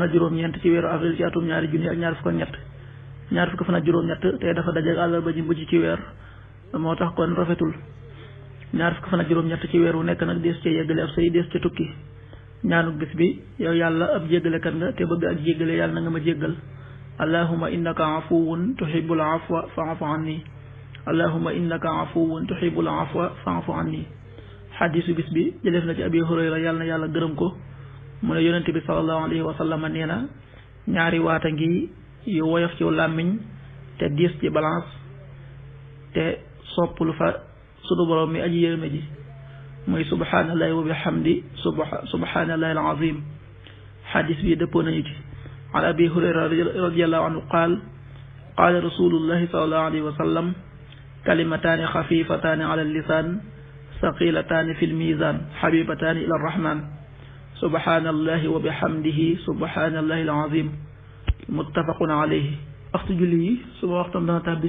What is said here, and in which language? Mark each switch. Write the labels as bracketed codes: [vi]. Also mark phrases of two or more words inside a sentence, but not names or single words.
[wo] ak juróom-ñeent ci weeru avril ci atum ñaari junni ak ñaar fukk ak ñett ñaar fukk fan ak juróom-ñett tey dafa dajeeg àllarba ji mujj ci weer moo tax kon rafetul ñaar fukk fan ak juróom-ñett ci weer wu nekk nag dees ca yeggale ab say dees ca tukki ñaanu bis bi yow yàlla ab jéggalekat nga te bëgg ak jéggale yàlla na nga ma jéggal [ar] اللهم إنك عفو تحب العفو فاعف عني اللهم إنك عفو تحب العفو فاعف عني [wo] xadiisu bis bi jëleef na ci abi hurayra yàlla na yàlla gërëm ko mu ne yonente bi [ar] صلى الله عليه وسلم [wo] nee na ñaari waata ngi yu woyof ci làmmiñ te diis ci balance te sopp lu fa sunu borom mi aji yërëme ji muy [ar] سبحان الله وبحمده سبحان الله العظيم [wo] xadiis bi dëppoo nañu ci [ar] عن أبي هريرة رضي الله عنه قال رسول الله صلى الله عليه وسلم كلمتان خفيفتان على اللسان ثقيلتان في الميزان حبيبتان إلى الرحمن سبحان الله وبحمده سبحان الله العظيم متفق عليه [wo] waxtu julli yi suba waxtam dana tàbbi